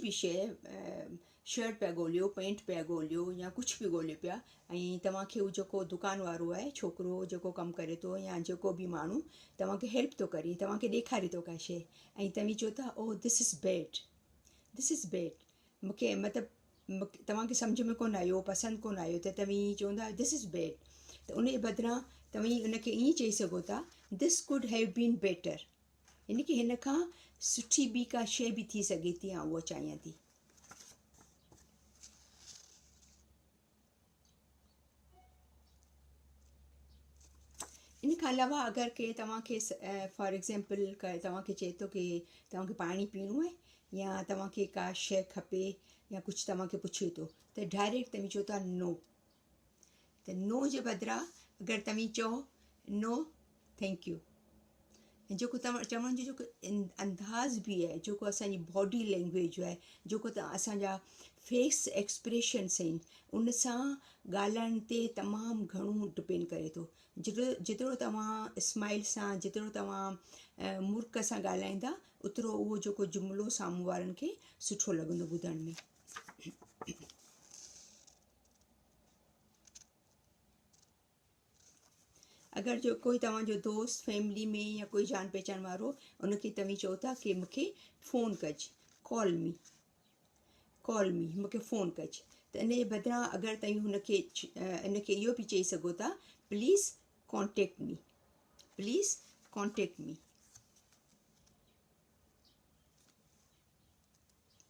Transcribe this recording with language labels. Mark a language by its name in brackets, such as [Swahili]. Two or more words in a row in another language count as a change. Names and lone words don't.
[Sindhi] बि शइ, शर्ट पिया ॻोल्हियो, पैंट पिया ॻोल्हियो या कुझु बि ॻोल्हियो पिया, ऐं तव्हांखे उहो जेको दुकान वारो आहे, छोकिरो जेको कमु करे थो या जेको बि माण्हू तव्हांखे हेल्प थो करे, तव्हांखे ॾेखारे थो का शइ, ऐं तव्हीं चओ था [English] Oh this is bad, this is bad, [Sindhi] मूंखे मतिलबु तव्हांखे सम्झ में कोन आयो, पसंदि कोन आयो, त तव्हीं चवंदा [English] this is bad. [Sindhi] त उन जे बदिरां तव्हीं उनखे ईअं चई सघो था [English] this could have been better, [Sindhi] यानी कि हिन खां सुठी ॿी का शइ बि थी सघे थी, आउं उहा चाहियां थी। इन खां अलावा अगरि के तव्हांखे [English] for example [Sindhi] तव्हांखे चए थो कि तव्हांखे पाणी पीअणो आहे या तव्हांखे का शइ खपे या कुझु तव्हांखे पुछे थो, त डायरेक्ट तव्हीं चओ था नो। त नो जे बदिरां अगरि तव्हीं चओ [English] no thank you, [Sindhi] ऐं जेको तव्हां चवण जो जेको अंदाज़ बि आहे, जेको असांजी [English] body language [Sindhi] आहे, जेको असांजा [English] face expressions [Sindhi] आहिनि, उन सां ॻाल्हाइण ते तमामु घणो डिपेंड करे थो। जेतिरो तव्हां स्माइल सां, जेतिरो तव्हां मुर्क सां ॻाल्हाईंदा, ओतिरो उहो जेको जुमिलो साम्हूं वारनि खे सुठो लॻंदो ॿुधण में। अगरि जो कोई तव्हांजो दोस्त फैमिली में या कोई जान पहचान वारो, उनखे तव्हीं चओ था कि मूंखे फ़ोन कजि, [English] call me, [Sindhi] मूंखे फ़ोन कजि। त इन जे बदिरां अगरि तव्हीं इनखे इहो बि चई सघो था [English] please contact me, please contact me.